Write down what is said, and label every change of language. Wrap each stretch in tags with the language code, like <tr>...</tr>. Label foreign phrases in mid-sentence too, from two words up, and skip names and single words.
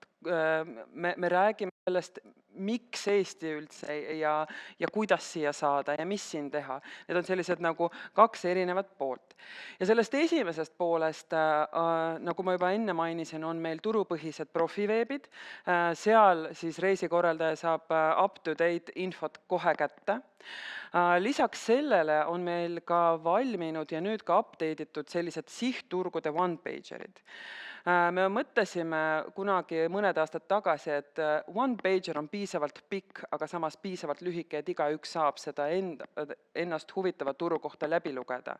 <et>Me räägime sellest, miks Eesti üldse ja kuidas siia saada ja mis siin teha. Need on sellised nagu kaks erinevat poolt. Ja sellest esimesest poolest, nagu ma juba enne mainisin, on meil turupõhised profiveebid. Seal siis reisikorraldaja saab up-to-date infot kohe kätte. Lisaks sellele on meil ka valminud ja nüüd ka update'itud sellised sihtturgude one-pagerid. Me mõtlesime kunagi mõned aastad tagasi, et one-pager on piisavalt pikk, aga samas piisavalt lühike, et igaüks saab seda ennast huvitava turu kohta läbi lugeda.</et>